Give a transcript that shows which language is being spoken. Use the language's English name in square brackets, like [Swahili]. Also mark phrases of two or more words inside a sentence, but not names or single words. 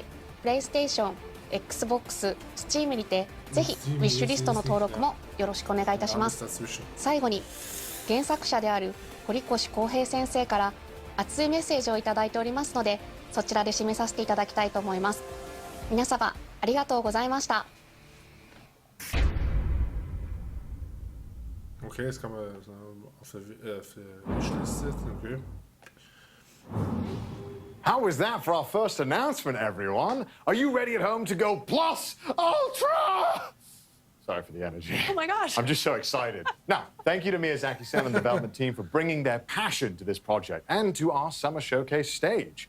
[Japanese] プレイステーション、Xbox、Steam にてぜひウィッシュリストの登録もよろしくお願いいたします。最後に原作者である堀越康平先生から熱いメッセージをいただいておりますので、そちらで締めさせていただきたいと思います。皆様ありがとうございました。 [German] Okay, das kann man auf der Wishliste setzen. Okay. [English] How was that for our first announcement, everyone? Are you ready at home to go plus ultra? Sorry for the energy. Oh my gosh. I'm just so excited. Now, thank you to Miyazaki-san and the development team for bringing their passion to this project and to our summer showcase stage.